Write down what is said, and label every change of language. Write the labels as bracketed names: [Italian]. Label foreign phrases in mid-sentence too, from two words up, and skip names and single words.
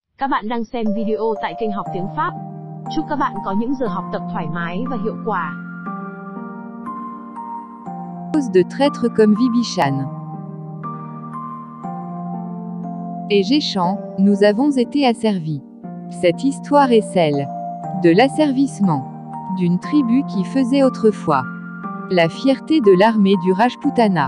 [Vietnamese] Các bạn đang xem video tại kênh Học Tiếng Pháp. Chúc các bạn có những giờ học tập thoải mái và hiệu quả. [French] De traîtres comme Vibichane et Géchamp, nous avons été asservis. Cette histoire est celle de l'asservissement d'une tribu qui faisait autrefois la fierté de l'armée du Rajputana.